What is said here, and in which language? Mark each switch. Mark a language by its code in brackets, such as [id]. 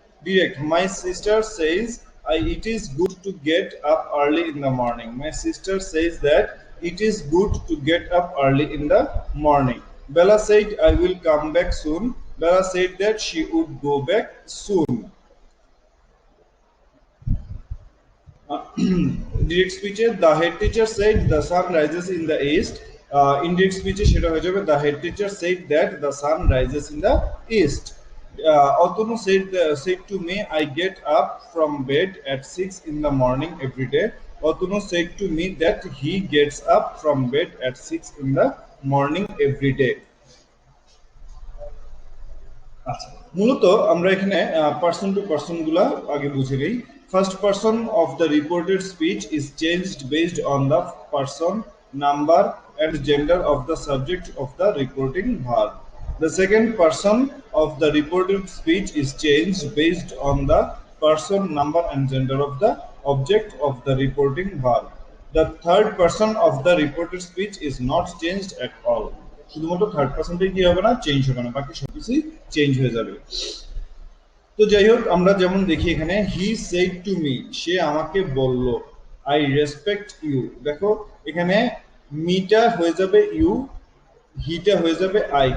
[en] Direct, my sister says it is good to get up early in the morning, my sister says that it is good to get up early in the morning. Bella said I will come back soon, Bella said that she would go back soon. Direct স্পিচে the head teacher said the sun rises in the east, indirect স্পিচে [bn] সেটা হয়ে যাবে [en] The head teacher said that the sun rises in the east. Atanu said to me I get up from bed at 6 in the morning every day, Atanu said to me that he gets up from bed at 6 in the morning every day. [bn] আচ্ছা, মূলত আমরা এখানে person to person গুলা আগে বুঝে নেই। [en] First person of the reported speech is changed based on the person, number and gender of the subject of the reporting verb. The second person of the reported speech is changed based on the person, number and gender of the object of the reporting verb. The third person of the reported speech is not changed at all. [bn] শুধুমাত্র third পার্সনটাই কি হবে না, change হবে না, বাকি সবকিছুই change হয়ে যাবে। তো যাই হোক, আমরা যেমন দেখি এখানে [en] he said to me, [bn] সে আমাকে বলল, [en] I respect you, [bn] দেখো এখানে মিটা হয়ে যাবে ইউ, হিটা হয়ে যাবে আই।